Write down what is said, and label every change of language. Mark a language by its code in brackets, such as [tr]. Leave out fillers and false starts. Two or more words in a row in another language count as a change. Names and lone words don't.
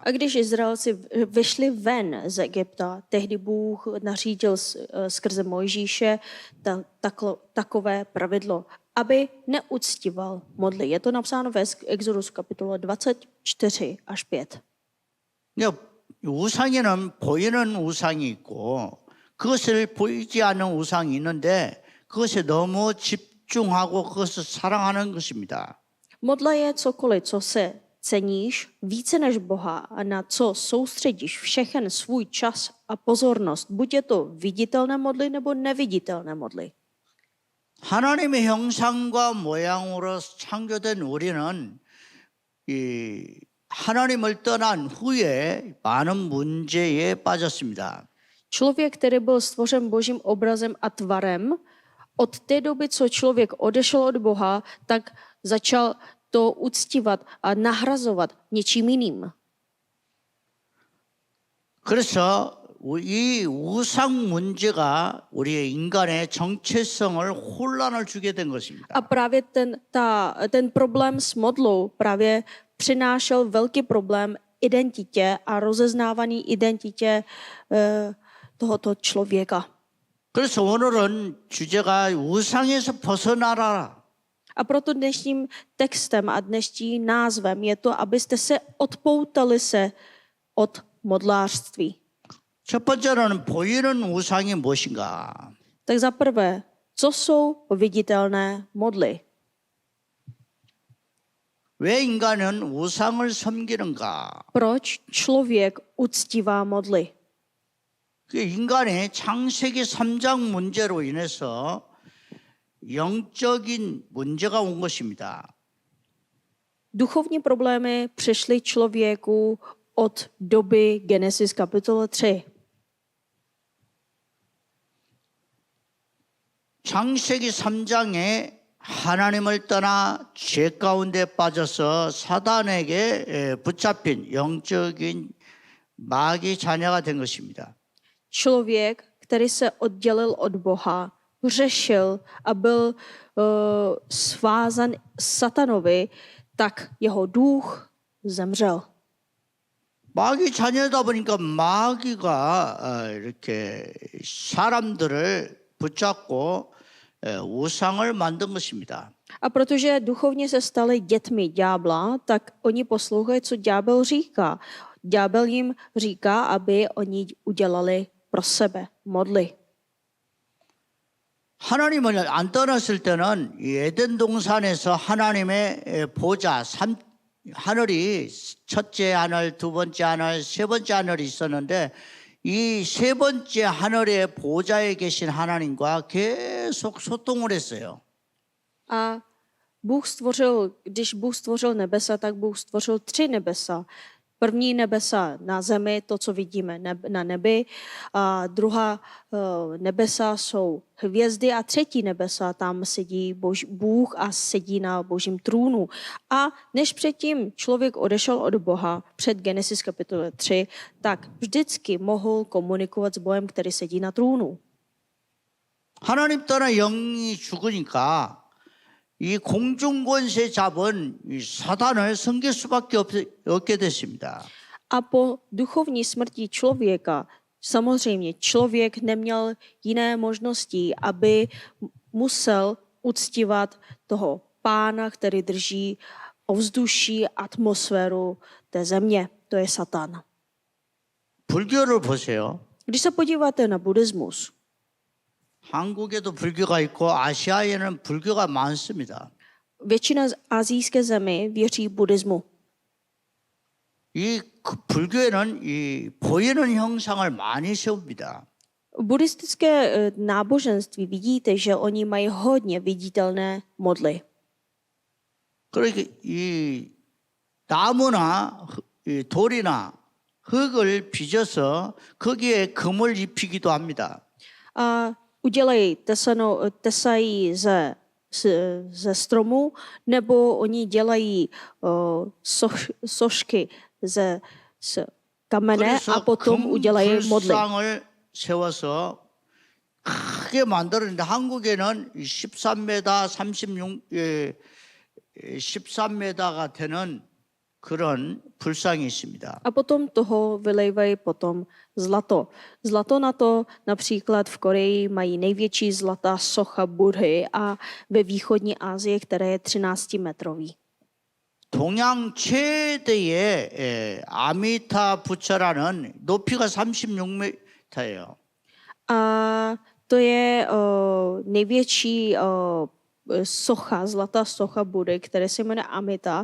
[cs] A když Izraelci vyšli ven z Egypta, tehdy Bůh nařídil skrze Mojžíše takové pravidlo, aby neuctíval modly. Je to napsáno ve Exodus kapitole 24 až 5. [ko] 우상에는 보이는 우상이 있고 그것을 보이지 않는 우상이 있는데 그것에 너무 집중하고 그것을 사랑하는 것입니다. [cs] Modla je cokoliv, co se ceníš více než Boha a na co soustředíš všechen svůj čas a pozornost. Buď je to viditelné modly nebo neviditelné modly. [ko] 하나님의 형상과 모양으로 창조된 우리는 이 하나님을 떠난 후에 많은 문제에 빠졌습니다. [cs] Člověk, který byl stvořen Božím obrazem a tvarem, od té doby, co člověk odešel od Boha, tak začal to uctívat a nahrazovat něčím jiným. [ko] 그래서 이 우상 문제가 우리의 인간의 정체성을 혼란을 주게 된 것입니다. [cs] A právě ten problém s modlou právě přinášel velký problém identitě a rozeznávání identitě tohoto člověka. [ko] 그래서 오늘은 주제가 우상에서 벗어나라. [cs] A proto dnešním textem a dnešním názvem je to, abyste se odpoutali se od modlářství. [ko] 첫 번째로는 보이는 우상이 무엇인가? [cs] Tak za prvé, co jsou viditelné modly? [ko] 왜 인간은 우상을 섬기는가? [cs] Proč člověk uctívá modly? [ko] 그 인간의 창세기 3장 문제로 인해서 영적인 문제가 온 것입니다. [cs] Duchovní problémy přišly člověku od doby Genesis kapitola 3. [ko] 창세기 3장에 하나님을 떠나 죄 가운데 빠져서 사단에게 붙잡힌 영적인 마귀 자녀가 된 것입니다. [cs] Člověk, který se oddělil od Boha, hřešil a byl svázan satanovi, tak jeho duch zemřel. [ko] 마귀 자녀다 보니까 마귀가 이렇게 사람들을 붙잡고 우상을 만든 것입니다. [cs] A protože duchovně se stali dětmi ďábla, tak oni poslouchají, co ďábel říká. Ďábel jim říká, aby oni udělali pro sebe modly. [ko] 하나님을 안 떠났을 때는 이 에덴 동산에서 하나님의 보좌 하늘이 첫째 하늘, 두 번째 하늘, 세 번째 하늘이 있었는데 이 세 번째 하늘의 보좌에 계신 하나님과 계속 소통을 했어요. [cs] A když Bůh stvořil nebesa, tak Bůh stvořil 3 nebesa. První nebesa na zemi, to, co vidíme na nebi, a druhá nebesa jsou hvězdy a třetí nebesa, tam sedí Bůh a sedí na Božím trůnu. A než předtím člověk odešel od Boha před Genesis kapitole 3, tak vždycky mohl komunikovat s Bohem, který sedí na trůnu. [ko] 하나님 떠나 영이 죽으니까 이 공중권세 잡은 이 사단을 섬길 수밖에 없게 됐습니다. [cs] A po duchovní smrti člověka samozřejmě člověk neměl jiné možnosti, aby musel uctívat toho pána, který drží ovzduší, atmosféru té země. To je Satan. [ko] 불교를 보세요. [cs] Když se podíváte na buddhismus, [ko] 한국에도 불교가 있고 아시아에는 불교가 많습니다. [cs] většina z asijské země věří buddhismu. [ko] 이 불교에는 이 보이는 형상을 많이 세웁니다. [cs] V buddhistické náboženství vidíte, že oni mají hodně viditelné modly. [ko] 그러니까 이 나무나 이 돌이나 흙을 빚어서 거기에 금을 입히기도 합니다. [cs] A tesají ze stromu, nebo oni dělají sošky z kamene a potom udělají modly. [ko] 불상을 세워서 크게 만들었는데 한국에는 13m, 13m가 되는 그런 불상이 있습니다. [cs] A potom toho vylejvají potom zlato. Zlato na to například v Koreji mají největší zlatá socha Budhy a ve východní Asii, které je 13-metrový. [ko] 동양 최대의 아미타 부처라는 높이가 36m예요. [cs] A to je největší socha, zlatá socha Budy, které se jmenuje Amita.